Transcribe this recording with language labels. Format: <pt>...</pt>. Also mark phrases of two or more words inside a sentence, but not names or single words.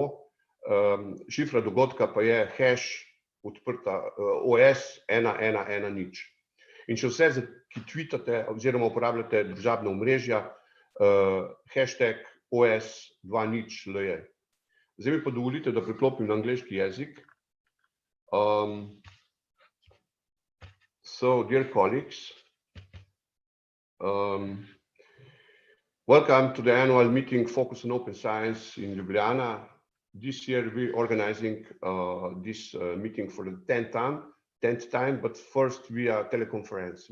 <sl>Šifra dogodka pa je #odprta OS1110. In če vse, ki tweetate oziroma uporabljate družabna omrežja, #OS20LJ. Zdaj mi pa dovolite, da preklopim na angleški jezik.</sl> <en>So, dear colleagues, welcome to the annual meeting Focus on Open Science in Ljubljana. This year we're organizing this meeting for the 10th time, but first via teleconference.</en>